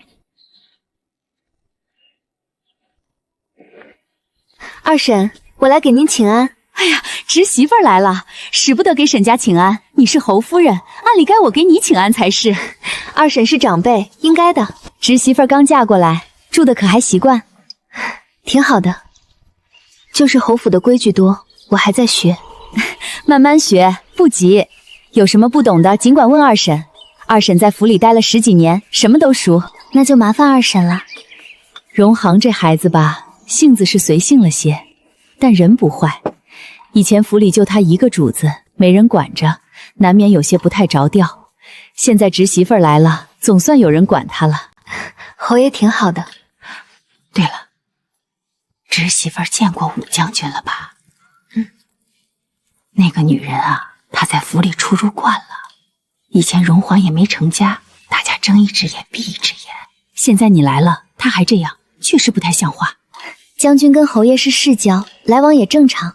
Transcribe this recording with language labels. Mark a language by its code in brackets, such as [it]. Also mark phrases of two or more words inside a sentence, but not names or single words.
[zh] 二嬸，我來給您請安。哎呀，侄媳婦來了，使不得給沈家請安。你是侯夫人，按理該我給你請安才是。二嬸是長輩，應該的。侄媳婦剛嫁過來，住的可還習慣？挺好的，就是侯府的規矩多，我還在學。慢慢學，不急。有什麼不懂的，儘管問二嬸。二嬸在府裡待了10幾年，什麼都熟。那就麻煩二嬸了。榮航這孩子吧，性子是隨性了些，但人不壞。以前府裡就他一個主子，沒人管着，難免有些不太着調。現在侄媳婦來了，總算有人管他了。侯爺挺好的。對了，侄媳婦見過武將軍了吧？那個女人啊，她在府裡出入慣了。以前榮環也沒成家，大家睜一隻眼閉一隻眼。現在你來了，她還這樣，確實不太像話。將軍跟侯爺是世交，來往也正常。